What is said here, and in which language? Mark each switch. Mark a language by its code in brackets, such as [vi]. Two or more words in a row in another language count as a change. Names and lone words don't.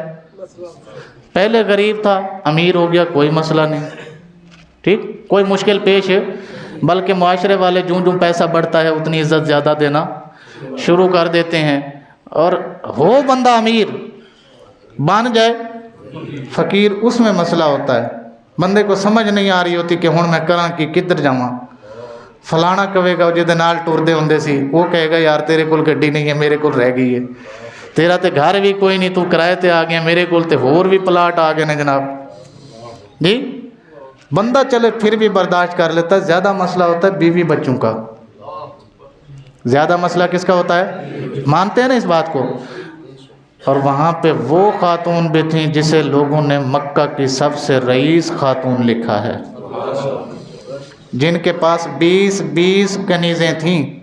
[ur] پہلے غریب تھا امیر ہو گیا کوئی مسئلہ نہیں، ٹھیک، کوئی مشکل پیش ہے، بلکہ معاشرے والے جوں پیسہ بڑھتا ہے اتنی عزت زیادہ دینا شروع کر دیتے ہیں۔ اور ہو بندہ امیر بن جائے فقیر، اس میں مسئلہ ہوتا ہے، بندے کو سمجھ نہیں آ رہی ہوتی کہ [pa] ہن میں کراں کہ کدھر جاواں۔ فلانا کہے گا جہدے نال ٹردے ہوندے سی وہ کہے گا یار تیرے کول گڈی نہیں ہے میرے کول رہ گئی ہے، تیرا تے گھر بھی کوئی نہیں تو کرائے تے آ گیا، میرے کول تے ہور بھی پلاٹ آ گئے نے جناب جی۔ [ur] بندہ چلے پھر بھی برداشت کر لیتا ہے، زیادہ مسئلہ ہوتا ہے بیوی بچوں کا۔ زیادہ مسئلہ کس کا ہوتا ہے؟ مانتے ہیں نا اس بات کو؟ اور وہاں پہ وہ خاتون بھی تھیں جسے لوگوں نے مکہ کی سب سے رئیس خاتون لکھا ہے، جن کے پاس 20 کنیزیں تھیں۔